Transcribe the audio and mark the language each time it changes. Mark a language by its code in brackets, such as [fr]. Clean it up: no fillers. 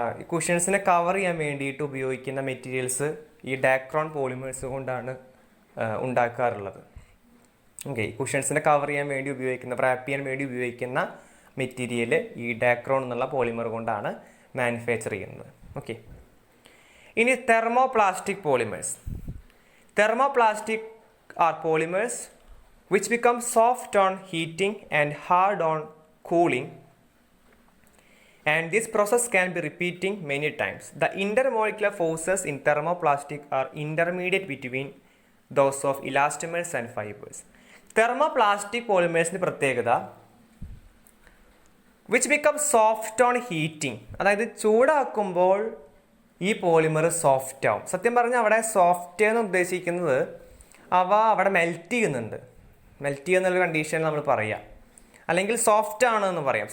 [ml] കുഷ്യൻസിനെ cover ചെയ്യാൻ വേണ്ടിയിട്ട് ഉപയോഗിക്കുന്ന മെറ്റീരിയൽസ് ഈ ഡാക്രോൺ പോളിമേഴ്സ് കൊണ്ടാണ് ഉണ്ടാക്കാറുള്ളത്. ഓക്കെ, കുഷ്യൻസിനെ കവർ ചെയ്യാൻ വേണ്ടി ഉപയോഗിക്കുന്ന, റാപ്പ് ചെയ്യാൻ വേണ്ടി ഉപയോഗിക്കുന്ന മെറ്റീരിയൽ ഈ ഡാക്രോൺ എന്നുള്ള പോളിമർ കൊണ്ടാണ് മാനുഫാക്ചർ ചെയ്യുന്നത്. ഓക്കെ, ഇനി thermoplastic polymers. [en] Thermoplastic are polymers which become soft on heating and hard on cooling, and this process can be repeating many times. The intermolecular forces in thermoplastic are intermediate between those of elastomers and fibers. [ml] Thermoplastic polymers ന്റെ പ്രത്യേകത [en] which become soft on heating, [ml] അതായത് ചൂടാക്കുമ്പോൾ ഈ polymer soft ആവും. സത്യം പറഞ്ഞാൽ അവിടെ soft എന്ന് ഉദ്ദേശിക്കുന്നത് അവ അവിടെ മെൽറ്റ് ചെയ്യുക എന്നുള്ള കണ്ടീഷൻ നമ്മൾ പറയാം, അല്ലെങ്കിൽ സോഫ്റ്റ് ആണ് എന്ന് പറയാം.